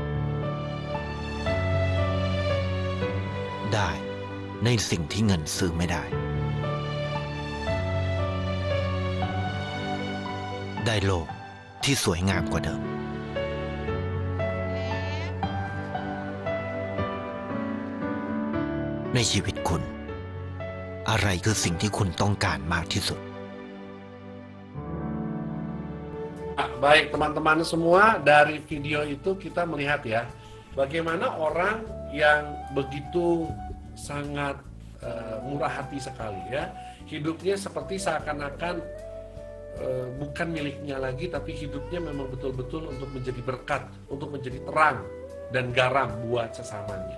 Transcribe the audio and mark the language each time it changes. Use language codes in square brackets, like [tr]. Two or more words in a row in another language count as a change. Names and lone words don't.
[th] ได้ในสิ่งที่เงินซื้อไม่ได้ ได้โลกที่สวยงามกว่าเดิม ในชีวิตคุณ อะไรคือสิ่งที่คุณต้องการมากที่สุด [id] Baik teman-teman semua, dari video itu kita melihat ya, bagaimana orang yang begitu sangat murah hati sekali ya, hidupnya seperti seakan-akan bukan miliknya lagi, tapi hidupnya memang betul-betul untuk menjadi berkat, untuk menjadi terang dan garam buat sesamanya.